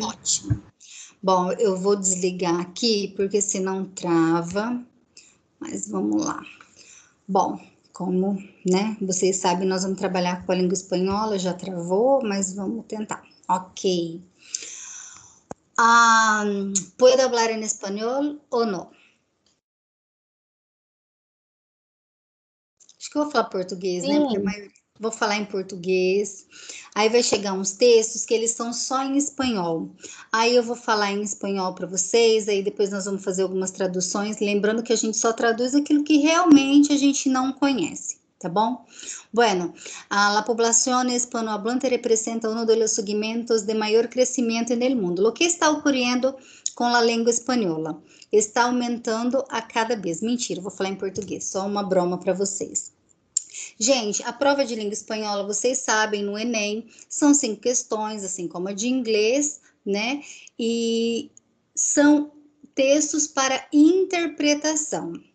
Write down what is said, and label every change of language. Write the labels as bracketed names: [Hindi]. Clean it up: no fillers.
[Portuguese] Ótimo. Bom, eu vou desligar aqui, porque senão trava. Mas vamos lá. Bom, como, né, vocês sabem, nós vamos trabalhar com a língua espanhola, já travou, mas vamos tentar. Ok. [Spanish] ¿Puedo hablar en español o no? [Portuguese] Acho que eu vou falar português, né? Porque vou falar em português. Aí vai chegar uns textos que eles são só em espanhol. Aí eu vou falar em espanhol para vocês, aí depois nós vamos fazer algumas traduções, lembrando que a gente só traduz aquilo que realmente a gente não conhece, tá bom? [Spanish] Bueno, la población hispanohablante representa uno de los segmentos de mayor crecimiento en el mundo. Lo que está ocurriendo [Portuguese] com a língua espanhola? Está aumentando a cada vez. Mentira, vou falar em português, só uma broma para vocês. Gente, a prova de língua espanhola, vocês sabem, no Enem, são 5 questões, assim como a de inglês, né? E são textos para interpretação.